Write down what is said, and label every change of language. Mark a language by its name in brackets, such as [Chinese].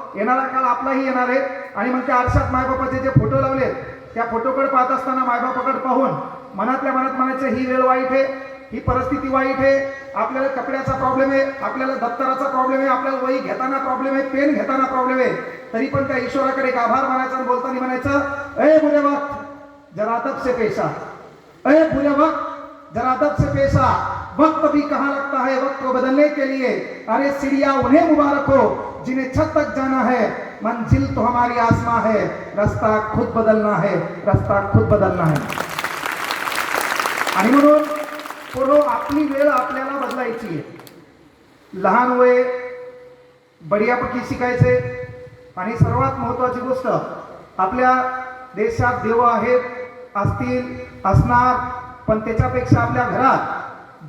[Marathi] येणारा काळ आपलाही येणार आहे. आणि मग त्या आरशात मायबापाचे जे फोटो लावले त्या फोटोकडे पाहत असताना मायबापाकडे पाहून मनातल्या मनात म्हणायचं, ही वेळ वाईट आहे, ही परिस्थिती वाईट आहे, आपल्याला कपड्याचा प्रॉब्लेम आहे, आपल्याला दप्तराचा प्रॉब्लेम आहे, आपल्याला वही घेताना प्रॉब्लेम आहे, पेन घेताना प्रॉब्लेम आहे. तरी पण त्या ईश्वराकडे एक आभार मानायचा आणि बोलताना म्हणायचं, [Hindi] अरे बुरे वक्त जरा अदब से पेशा, अरे बुरे वक्त जरा अदब से पेशा, वक्त भी कहाँ लगता है वक्त को बदलने के लिए, अरे सीढ़ियां उन्हें मुबारक हो जिन्हें छत तक जाना है, मंजिल तो हमारी आसमां है, रास्ता खुद बदलना है, रास्ता खुद बदलना है. [Marathi] आणि म्हणून पोरो आपली वेळ आपल्याला बदलायची आहे. लहान वय बढियापैकी शिकायचे. आणि सर्वात महत्त्वाची गोष्ट, आपल्या देशात देव आहेत, असतील, असणार, पण त्याच्यापेक्षा आपल्या घरात